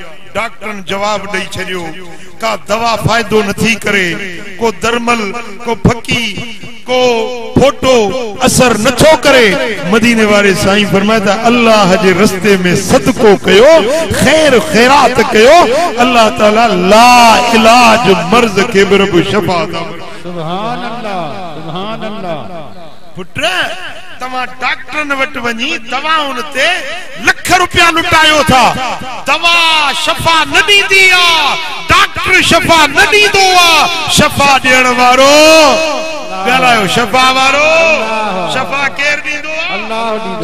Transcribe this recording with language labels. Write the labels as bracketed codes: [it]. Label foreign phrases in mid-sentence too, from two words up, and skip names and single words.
[sd] डॉक्टरनि जवाब ॾेई छॾियो, का दवा फ़ाइदो नथी करे, को दरमल, को फकी, को फोटो असर नथो करे। मदीने वारे साईं फरमाया त अल्लाह जे रस्ते में सदको कयो, खैर खैरात कयो, अल्लाह ताला ला इलाज मर्ज के बि रब शफा दा। [ar] سبحان الله، سبحان الله. [sd] पुट, तव्हां डॉक्टरनि वटि वञी दवाउनि ते लख रुपया लुटायो था, दवा शफा न ॾींदी आहे, डॉक्टर शफा न ॾींदो आहे। शफा ॾियण वारो ॻाल्हायो, शफा वारो, शफा केरु ॾींदो आहे?